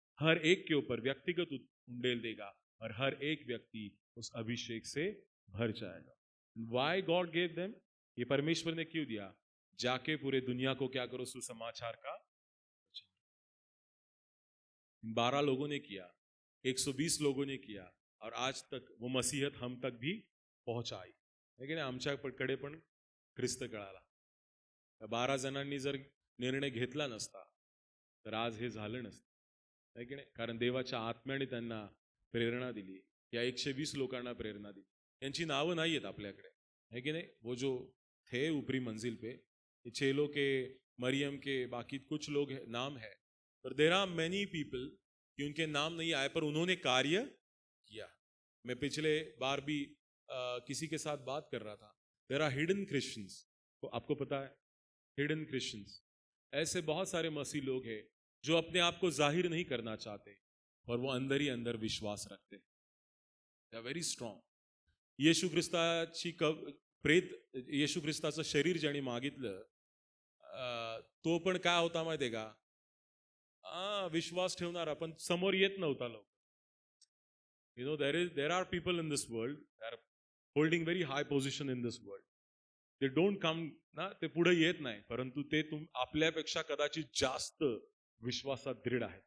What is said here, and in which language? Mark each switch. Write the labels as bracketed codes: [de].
[hi] हर एक के ऊपर व्यक्तिगत उंडेल देगा और हर एक व्यक्ति उस अभिषेक से भर जाएगा. [en] Why God gave them? [hi] ये परमेश्वर ने क्यों दिया? जाके पूरे दुनिया को क्या करो? सुसमाचार का. 12 लोगों ने किया, 120 लोगों ने किया, और आज तक वो मसीहत हम तक भी पहुंचाई. [mr] लेकिन आमच्याकडे पण ख्रिस्त कळाला. 12 जणांनी जर निर्णय घेतला नसता तर आज हे झालं नसतं. [hi] है की नाही? [mr] कारण देवाच्या आत्म्याने त्यांना प्रेरणा दिली. या 120 लोकांना प्रेरणा दिली. यांची नावं नाही आहेत आपल्याकडे. [hi] है की नाही? वो जो थे ऊपरी मंजिल पे, चेलो के, मरियम के, बाकी कुछ लोग नाम है, पर [en] there are many people [hi] कि उनके नाम नहीं आए पर उन्होंने कार्य किया. मैं पिछले बार भी किसी के साथ बात कर रहा था. [en] There are hidden Christians. [hi] तो आपको पता है हिडन क्रिश्चियंस, ऐसे बहुत सारे मसीह लोग हैं जो अपने आप को जाहिर नहीं करना चाहते, और वो अंदर ही अंदर विश्वास रखते हैं. [en] They are very strong. [mr] येशू ख्रिस्ताची येशू ख्रिस्ताचं शरीर ज्याने मागितलं तो पण काय होता माहितीये का, विश्वास ठेवणारा पण समोर येत नव्हता लवकर. [en] You know there are people in this world they are holding very high position in this world. [mr] ते [en] don't come [mr] ना, ते पुढे येत नाही, परंतु ते आपल्यापेक्षा कदाचित जास्त विश्वासात दृढ आहेत.